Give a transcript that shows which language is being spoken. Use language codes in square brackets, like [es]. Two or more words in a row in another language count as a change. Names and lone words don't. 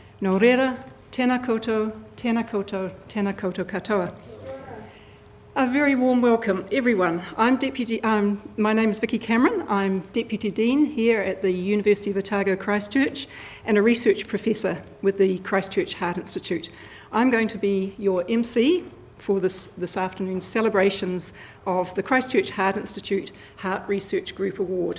[mi] Nō reira, tēnā koutou, tēnā koutou, tēnā koutou katoa. [en] A very warm welcome, everyone. My name is Vicky Cameron. I'm Deputy Dean here at the University of Otago, Christchurch, and a research professor with the Christchurch Heart Institute. I'm going to be your MC for this afternoon's celebrations of the Christchurch Heart Institute Heart Research Group Award.